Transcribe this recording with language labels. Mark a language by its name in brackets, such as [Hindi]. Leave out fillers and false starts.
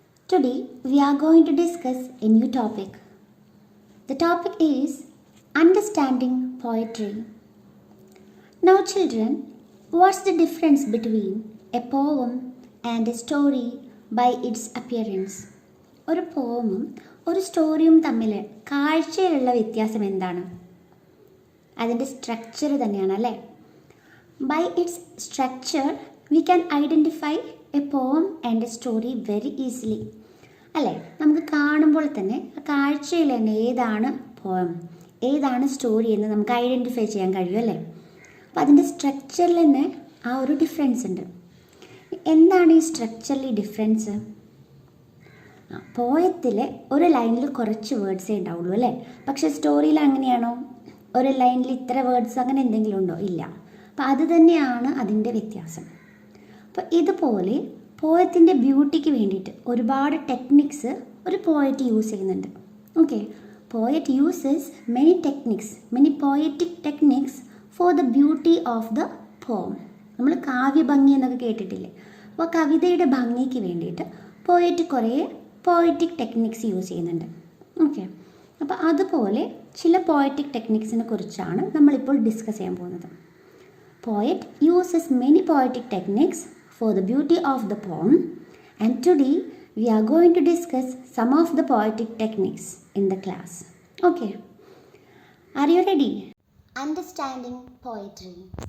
[English] Today we are going to discuss a new topic. The topic is understanding poetry. Now children, what's the difference between a poem and a story by its appearance? [Malayalam] ഒരു പോമും ഒരു സ്റ്റോറിയും തമ്മിൽ കാഴ്ചയിലുള്ള വ്യത്യാസം എന്താണ്? അതിൻ്റെ structure തന്നെയാണ് അല്ലേ? [English] By its structure, we can identify a poem and a story very easily. [Malayalam] അല്ലേ, നമുക്ക് കാണുമ്പോൾ തന്നെ കാഴ്ചയിൽ തന്നെ ഏതാണ് പോയം ഏതാണ് സ്റ്റോറി എന്ന് നമുക്ക് ഐഡൻറ്റിഫൈ ചെയ്യാൻ കഴിയും അല്ലേ? അപ്പോൾ അതിൻ്റെ സ്ട്രക്ചറിൽ തന്നെ ആ ഒരു ഡിഫറൻസ് ഉണ്ട്. എന്താണ് ഈ സ്ട്രക്ചറലി ഡിഫറൻസ്? പോയത്തിൽ ഒരു ലൈനിൽ കുറച്ച് വേർഡ്സേ ഉണ്ടാവുള്ളൂ അല്ലേ? പക്ഷേ സ്റ്റോറിയിൽ അങ്ങനെയാണോ? ഒരു ലൈനിൽ ഇത്ര വേർഡ്സ് അങ്ങനെ എന്തെങ്കിലും ഉണ്ടോ? ഇല്ല. അപ്പോൾ അത് തന്നെയാണ് അതിൻ്റെ വ്യത്യാസം. അപ്പോൾ ഇതുപോലെ പോയത്തിൻ്റെ ബ്യൂട്ടിക്ക് വേണ്ടിയിട്ട് ഒരുപാട് ടെക്നിക്സ് ഒരു പോയറ്റ് യൂസ് ചെയ്യുന്നുണ്ട്. [English] Okay, poet uses many techniques, many poetic techniques for the beauty of the poem. [Malayalam] നമ്മൾ കാവ്യഭംഗി എന്നൊക്കെ കേട്ടിട്ടില്ലേ? അപ്പോൾ കവിതയുടെ ഭംഗിക്ക് വേണ്ടിയിട്ട് പോയറ്റ് കുറേ പോയറ്റിക് ടെക്നിക്സ് യൂസ് ചെയ്യുന്നുണ്ട്. ഓക്കെ, അപ്പോൾ അതുപോലെ ചില പോയറ്റിക് ടെക്നിക്സിനെ കുറിച്ചാണ് നമ്മളിപ്പോൾ ഡിസ്കസ് ചെയ്യാൻ പോകുന്നത്. [English] Poet uses many poetic techniques for the beauty of the poem, and today we are going to discuss some of the poetic techniques in the class. Okay, are you ready? Understanding poetry.